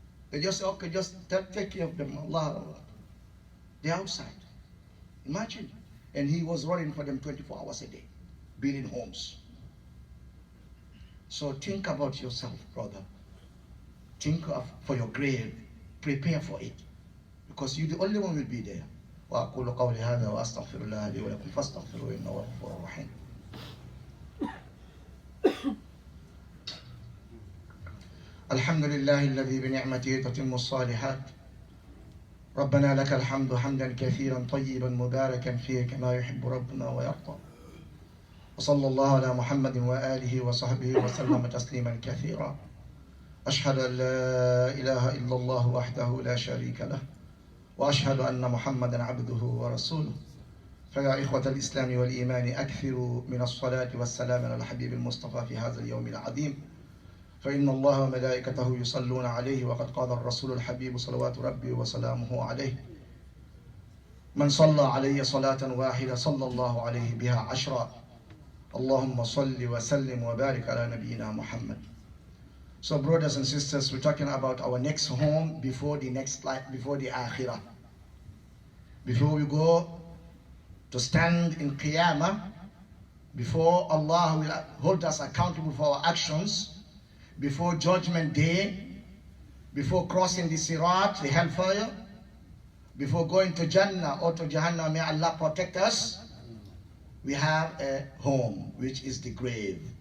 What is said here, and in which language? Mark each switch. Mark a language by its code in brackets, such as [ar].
[en] They just say, okay, just take care of them. Allah. They're outside. Imagine. And he was running for them 24 hours a day, building homes. So think about yourself, brother. Think of for your grave. Prepare for it. Because you're the only one who will be there. [ar] وأقول قولي هذا وأستغفر الله لي ولكم فاستغفروه إنه هو الغفور الرحيم. الحمد لله الذي بنعمته تتم الصالحات. ربنا لك الحمد حمدا كثيرا طيبا مباركا فيه كما يحب ربنا ويرضى. وصلى الله على محمد وآله وصحبه وسلم تسليما كثيرا. أشهد أن لا إله إلا الله وحده لا شريك له وأشهد أن محمدا عبده ورسوله. فيا إخوة الإسلام والإيمان أكثروا من الصلاة والسلام على الحبيب المصطفى في هذا اليوم العظيم. فإن الله وملائكته يصلون عليه وقد قال الرسول الحبيب صلوات ربي وسلامه عليه: من صلى علي صلاة واحدة صلى الله عليه بها 10. اللهم صل وسلم وبارك على نبينا محمد. [en] So brothers and sisters, we're talking about our next home before the next life, before the akhirah. Before we go to stand in Qiyamah, before Allah will hold us accountable for our actions, before Judgment Day, before crossing the Sirat, the hellfire, before going to Jannah or to Jahannam, may Allah protect us, we have a home, which is the grave.